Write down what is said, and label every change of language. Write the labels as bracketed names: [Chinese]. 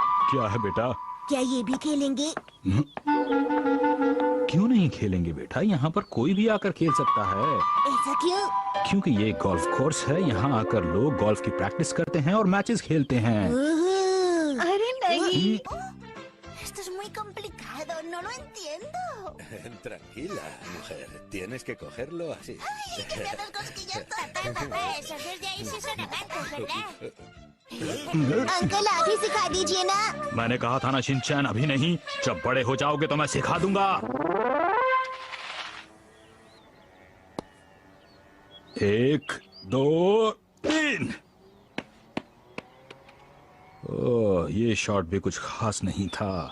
[Hindi] क्या है बेटा? क्या ये भी खेलेंगे? क्यों नहीं खेलेंगे बेटा, यहाँ पर कोई भी आकर खेल सकता है। ऐसा क्यों? क्योंकि ये गोल्फ कोर्स है, यहाँ आकर लोग गोल्फ की प्रैक्टिस करते हैं और मैचेस खेलते हैं। अरे नहीं। [Spanish] Esto es muy complicado, no lo entiendo. Tranquila, mujer. Tienes que cogerlo así. Ay, que me haces cosquillas todas vez. Desde ahí sí son amantes, ¿verdad? [Hindi] Uncle आप ही सिखा दीजिए ना। मैंने कहा था ना शिनचैन, अभी नहीं, जब बड़े हो जाओगे तो मैं सिखा दूंगा। 1 2 3। ओह, ये शॉट भी कुछ खास नहीं था।